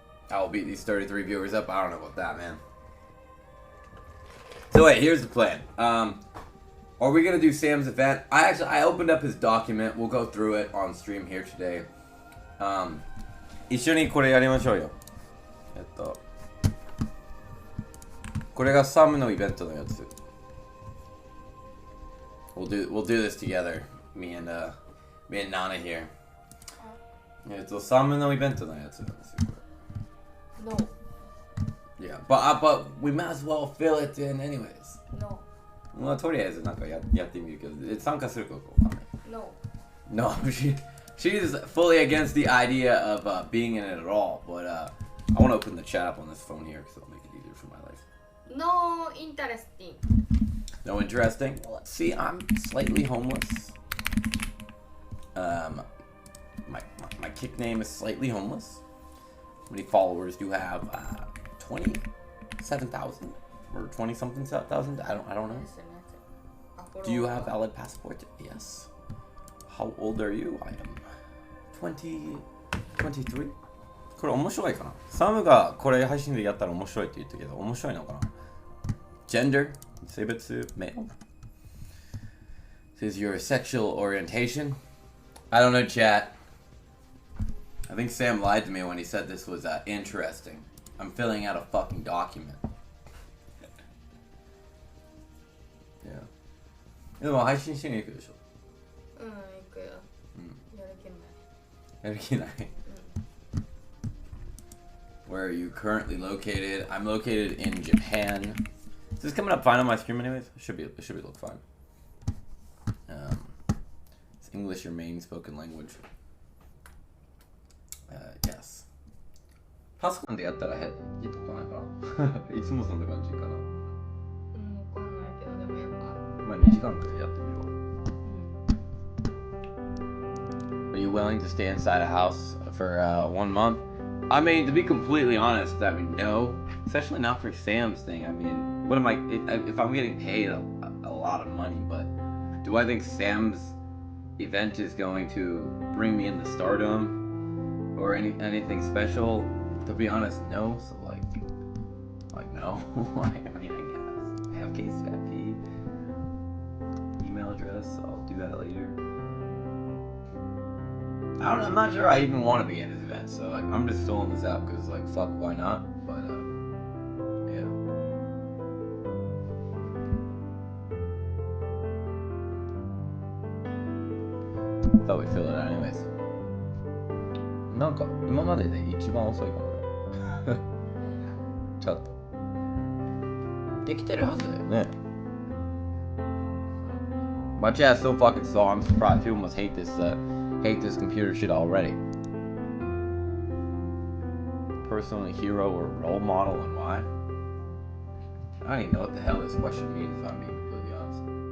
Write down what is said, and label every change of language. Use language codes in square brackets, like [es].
[en] I will beat these 33 viewers up. I don't know about that, man. So wait, here's the plan. Are we gonna do Sam's event? I opened up his document. We'll go through it on stream here today. [ja] 一緒にこれやりましょうよ。これがサムのイベントのやつ。 [en] We'll do this together. Me and Nana here. [ja] サムのイベントのやつなんですよ。 [en] No. Yeah, but we might as well fill it in anyways. No. [ja] まあとりあえずなんかやってみるけど、参加するかわかんない。 [en] No. No, she's fully against the idea of being in it at all. But I want to open the chat up on this phone here because it'll make it easier for my life. No interesting. No interesting. Well, let's see. I'm slightly homeless. My kick name is Slightly Homeless. How many followers do you have? 27,000 or 20 something thousand? I don't know. Do you have valid passport? Yes. How old are you? I am 23. [ja] これ面白いかな？サムがこれ配信でやったら面白いって言ったけど、面白いのかな？ [en] Gender? 性別 male? This is your sexual orientation? I don't know, chat. I think Sam lied to me when he said this was interesting. I'm filling out a fucking document. Yeah. [ja] でも配信しに行くでしょ。行くよ。やる気ない。 [en] Where are you currently located? I'm located in Japan. Is this coming up fine on my stream anyways? It should look fine. Is English your main spoken language? Yes. [ja] パソコンでやったらいいとこないかな。いつもそんな感じかな。わかんないけど、でもやっぱ。まあ2時間くらいやってみよう。 [en] Are you willing to stay inside a house for 1 month? I mean, to be completely honest, I mean, no. Especially not for Sam's thing. I mean, what am I, if I'm getting paid a lot of money, but do I think Sam's event is going to bring me into stardom or anything special? To be honest, no. So like no. I mean, I guess. I have KCIP email address, so I'll do that later. I don't know, I'm not sure I even want to be in his event, so like, I'm just filling this out because like, fuck, why not? But yeah. Thought we'd fill it out anyways. [ja] なんか今までで一番遅いかもね。ちょっとできてるはずだよね。 [en] My chat's so fucking slow. I'm surprised people must hate this computer shit already. Personal hero or role model and why? I don't even know what the hell this question means if I'm being completely honest.